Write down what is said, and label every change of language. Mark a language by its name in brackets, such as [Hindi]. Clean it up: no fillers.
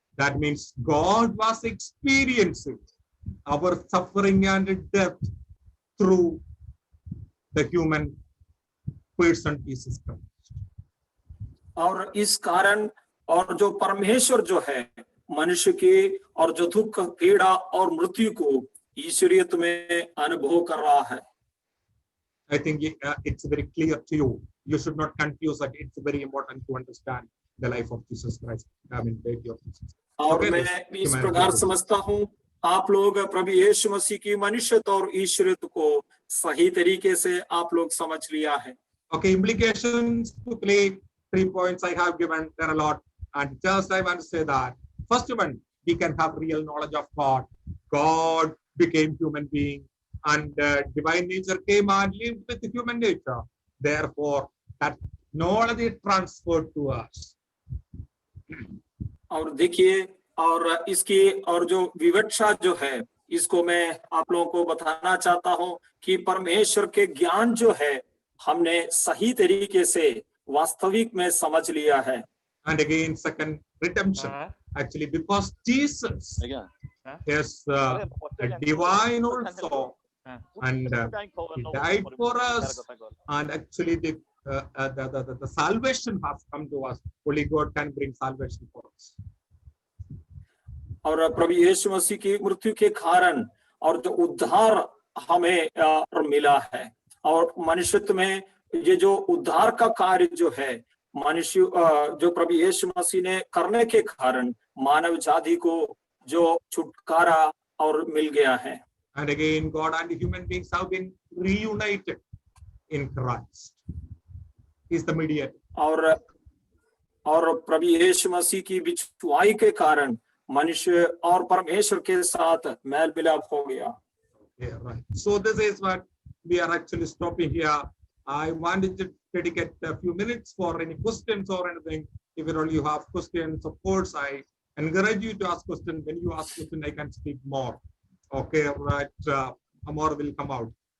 [English] That means God was experiencing our suffering and death through the human person Jesus Christ. [Hindi] और इस कारण और जो परमेश्वर जो है मनुष्य के और जो दुख, पीड़ा और मृत्यु को ईश्वरियत में अनुभव कर रहा है. [English] I think it's very clear to you. You should not confuse that. It's very important to understand the life of Jesus Christ. I mean, the deity of Jesus. और मैं इस प्रकार समझता हूँ आप लोग प्रभु यीशु मसीह की मनुष्यत्व और ईश्वरियत को सही तरीके से आप लोग समझ लिया है. Okay, implications to play 3 points I have given. There are a lot, and just I want to say that first one, we can have real knowledge of God. God became human being, and divine nature came and lived with human nature. Therefore, that knowledge is transferred to us. [Hindi] और देखिए और इसकी और जो विवक्षा जो है इसको मैं आप लोगों को बताना चाहता हूँ कि परमेश्वर के ज्ञान जो है हमने सही तरीके से वास्तविक में समझ लिया है. [English] And again, second, redemption. Actually, because Jesus Yes, divine also, and he died for us, and actually the salvation has come to us. Only God can bring salvation for us. [Hindi] और प्रभु यीशु मसीह की मृत्यु के कारण और जो उद्धार हमें मिला है, और मनुष्यत्व में ये जो उद्धार का कार्य जो है मनुष्य जो प्रभु यीशु मसीह ने करने के कारण मानव जाति को जो छुटकारा और मिल गया है. [English] And again, God and human beings have been reunited in Christ. He is the mediator. [Hindi] और प्रभु यीशु मसीह की बिछुआई के कारण मनुष्य और परमेश्वर के साथ मेल मिलाप हो गया. [English] Yeah, right. So this is what we are actually stopping here. I wanted to dedicate a few minutes for any questions or anything. If at all you have questions, of course, I encourage you to ask questions. When you ask questions, I can speak more. Okay, right. More will come out.